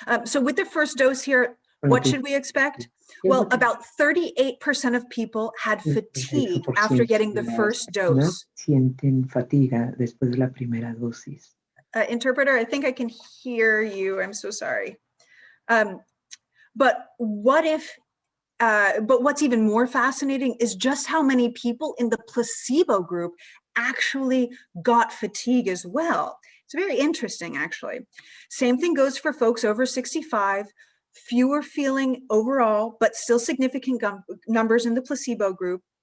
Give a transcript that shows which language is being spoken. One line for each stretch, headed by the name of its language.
English: So with the first dose here, what should we expect? Well, about 38% of people had fatigue after getting the first dose.
Spanish: Sienten fatiga después de la primera dosis.
English: Interpreter, I think I can hear you. I'm so sorry. But what's even more fascinating is just how many people in the placebo group actually got fatigue as well. It's very interesting, actually. Same thing goes for folks over 65, fewer feeling overall, but still significant numbers in the placebo group.